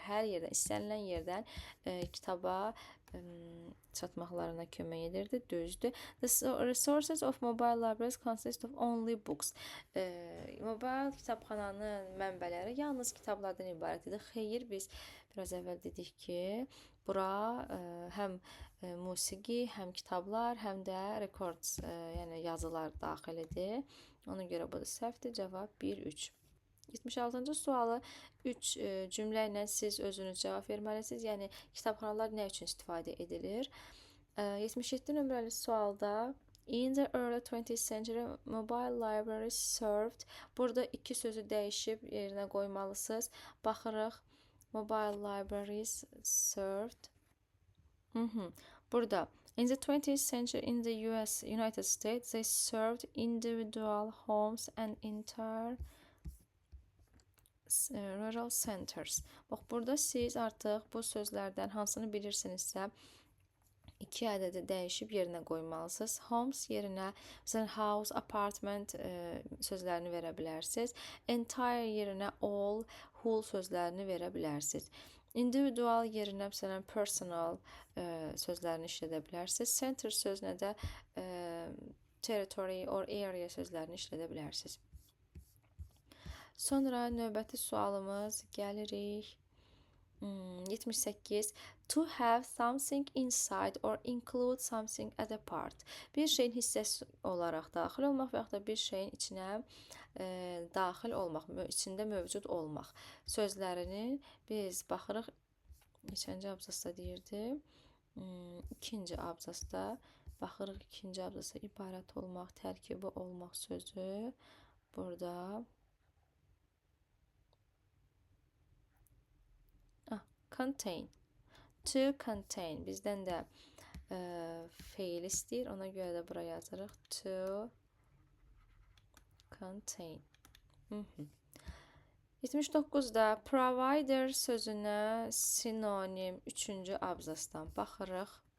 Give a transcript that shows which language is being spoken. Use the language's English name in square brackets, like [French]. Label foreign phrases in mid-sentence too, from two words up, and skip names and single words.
[Azerbaijani] Hər yerdən, istənilən yerdən kitaba çatmaqlarına kömək edirdi. Düzdür. [English] The resources of mobile libraries consist of only books. [Azerbaijani] Mobil kitabxananın mənbələri yalnız kitablardan ibarət idi. Xeyr, biz biraz əvvəl dedik ki, bura həm musiqi, həm kitablar, həm də records, yəni yazılar daxil edir. Ona görə bu da səhvdir. Cavab 1-3. 76-cı sualı 3 cümlə ilə siz özünüz cavab verməlisiniz. Yəni kitabxanalar nə üçün istifadə edilir? 77 nömrəli sualda [English] in the early 20th century mobile libraries served. [Azerbaijani] Burada iki sözü dəyişib yerinə qoymalısınız. Baxırıq. [English] Mobile libraries served. Burada in the 20th century in the United States they served individual homes and entire rural centers. [Azerbaijani] Bax, burada siz artıq bu sözlərdən hansını bilirsinizsə, iki ədədi dəyişib yerinə qoymalısınız. Homes yerinə, məsələn, [English] house, apartment [Azerbaijani] sözlərini verə bilərsiniz. Entire yerinə [English] all, whole [Azerbaijani] sözlərini verə bilərsiniz. Individual yerinə, məsələn, personal sözlərini işlədə bilərsiniz. Center sözünə də [English] territory or area [Azerbaijani] sözlərini işlədə bilərsiniz. Sonra növbəti sualımız gəlirik. 78. [English] To have something inside or include something as a part. [Azerbaijani] Bir şeyin hissəsi olaraq daxil olmaq və yaxud da bir şeyin içinə daxil olmaq, içində mövcud olmaq sözlərini biz baxırıq. Neçənci abzasda deyirdi? İkinci abzasda baxırıq. İkinci abzasda ibarət olmaq, tərkibi olmaq sözü burada. Contain. [English] To contain. [Azerbaijani] Bizdən də feil istəyir. Ona görə də buraya yazırıq. [English] To contain. [Azerbaijani] 79-da provider sözünə sinonim 3-cü abzasdan baxırıq.